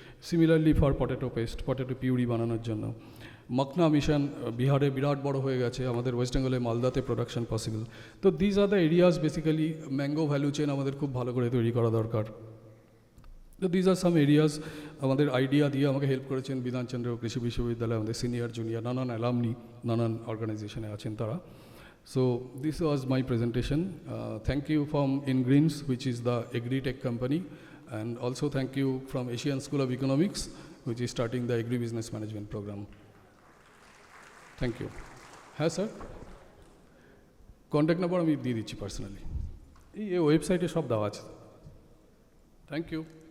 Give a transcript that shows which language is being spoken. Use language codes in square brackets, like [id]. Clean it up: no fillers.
[bn] Similarly for potato paste, potato puree বানানোর জন্য। Makhna mission বিহারে বিরাট বড় হয়ে গেছে, আমাদের ওয়েস্ট বেঙ্গলে মালদাতে প্রোডাকশন পসিবল। তো these are the areas basically. Mango value chain আমাদের খুব ভালো করে তৈরি করা দরকার। তো দিজ আর সাম এরিয়াস। আমাদের আইডিয়া দিয়ে আমাকে হেল্প করেছেন বিধানচন্দ্র কৃষি বিশ্ববিদ্যালয়, আমাদের সিনিয়র জুনিয়র নানান অ্যালামনি, নানান অর্গানাইজেশনে আছেন তারা। [en] So this was my presentation. Thank you from InGreens, which is the agri-tech company, and also thank you from Asian School of Economics, which is starting the agri-business management program. Thank you. [bn] হ্যাঁ sir, contact number আমি দিয়ে দিচ্ছি personally, এই ওয়েবসাইটে সব দেওয়া আছে। [en] Thank you.